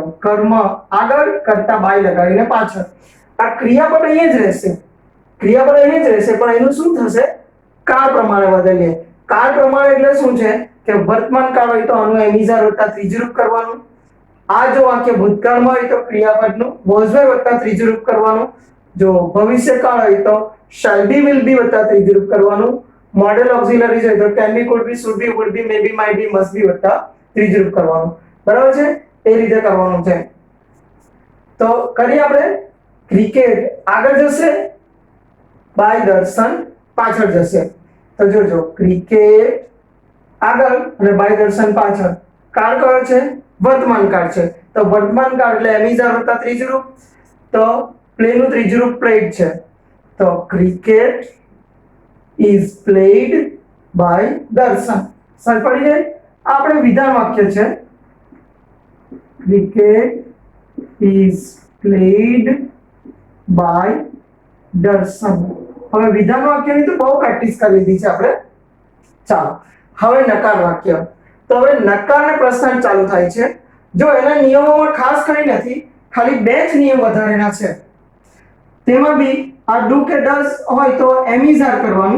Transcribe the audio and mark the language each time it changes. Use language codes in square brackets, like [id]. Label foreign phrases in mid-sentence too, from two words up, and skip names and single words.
[gu] કર્મ આગળ કરતા બાય લગાડીને પાછળ. આ ક્રિયાપદ અહીંયા જ રહેશે. ક્રિયાપદ અહીંયા જ રહેશે પણ એનું શું થશે કાળ પ્રમાણે બદલીએ. કાળ પ્રમાણે એટલે શું છે કે વર્તમાન કાળ હોય તો આનું એમિઝાર વત્તા ત્રીજું રૂપ કરવાનું. આ જો વાક્ય ભૂતકાળમાં હોય તો ક્રિયાપદનું [en] was were [gu] વત્તા ત્રીજું રૂપ કરવાનું. જો ભવિષ્યકાળ હોય તો [en] shall be will be [gu] વત્તા ત્રીજું રૂપ કરવાનું. [en] modal auxiliaries [gu] હોય તો [en] can be could be should be would be maybe might be must be [gu] વત્તા ત્રીજું રૂપ કરવાનું. બરાબર છે? એ રીતે કરવાનું છે. તો કરીએ આપણે. ક્રિકેટ આગળ જશે બાય દર્શન પાછળ જશે. તો જોજો ક્રિકેટ આગળ અને બાય દર્શન પાછળ. કાળ કયો છે? વર્તમાન કાળ છે. તો વર્તમાન કાળ એટલે એમિઝાર વત્તા ત્રીજું રૂપ. તો પ્લેનું ત્રીજું રૂપ પ્લેડ છે. તો [en] Cricket is played by [gu] દર્શન. સમજ પડી જાય? આ આપણે વિધાન વાક્ય છે. [en] Cricket is played by દર્શન. [gu] હવે વિધાન વાક્યની તો બહુ પ્રેક્ટિસ કરી લીધી છે આપણે. ચાલો હવે નકાર વાક્ય. તો હવે નકાર અને પ્રશ્નાર્થ ચાલુ થાય છે. જો એના નિયમોમાં ખાસ કંઈ નથી, ખાલી બે જ નિયમ વધારેના છે. તેમાં બી આ ડુ કે ડઝ હોય તો એમિઝાર કરવાનું.